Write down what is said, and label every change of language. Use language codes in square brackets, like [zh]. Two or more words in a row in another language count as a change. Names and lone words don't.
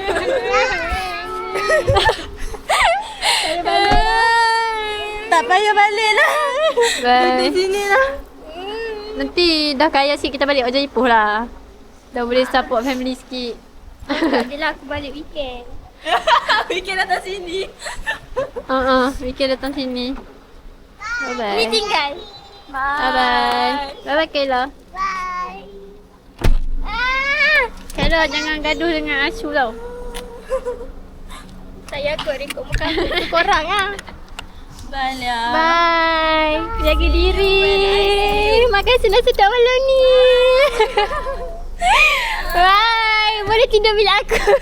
[ms] Tak payah balik lah. Bye. Di sini lah. Nanti dah kaya sikit kita balik Oja Ipoh lah. Dah boleh [en] support family [ms] sikit. Adalah aku balik weekend. Weekend datang sini. Weekend datang sini. [en] Bye bye. [ms] Ni tinggal. [en] Bye bye. Bye bye Kayla. [ms] Bye. Kayla jangan gaduh dengan Ashu tau. Saya aku rekod muka aku korang lah. Balik. Bye. Jaga diri. Makan sedap-sedap malam ni. Bye. Boleh tidur bilik aku.